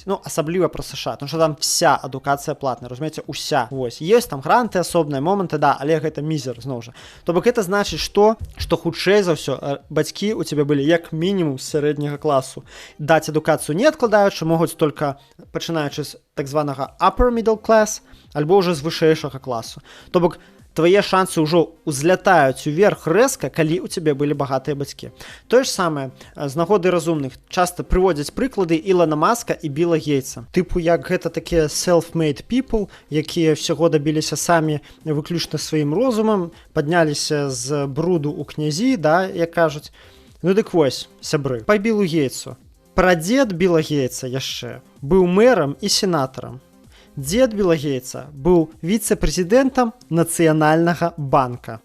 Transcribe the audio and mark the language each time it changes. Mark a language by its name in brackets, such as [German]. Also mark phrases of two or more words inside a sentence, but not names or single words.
[Belarusian] Ну, асабліва пра США, тому што там вся адукацыя платная, разумееце, уся. Вось, ёсць там гранты, асобныя моманты, да, але гэта мізер, зноў жа. То бок гэта значыць, што хутчэй за ўсё бацькі ў цябе былі як мінімум з сярэдняга класу. Даць адукацыю не адкладаючы, могуць толькі пачынаючы з так званага [English] upper middle class, [Belarusian] альбо ўжо з вышэйшага класу. То бок твае шансы ўжо узлятаюць уверх рэзка, калі ў цябе былі багатыя бацькі. Тое ж самае, з нагоды разумных часта прыводзяць прыклады Ілона Маска і Біла Гейтса. Тыпу як гэта такія [English] self-made people, [Belarusian] якія ўсяго дабіліся самі выключна сваім розумам, падняліся з бруду ў князі, да, як кажуць. Ну дык вось, сябры, па Білу Гейтсу. Прадзед Біла Гейтса яшчэ быў мэрам і сенатарам. Дзед Біла Гейтса быў віцэ-прэзідэнтам Нацыянальнага банка.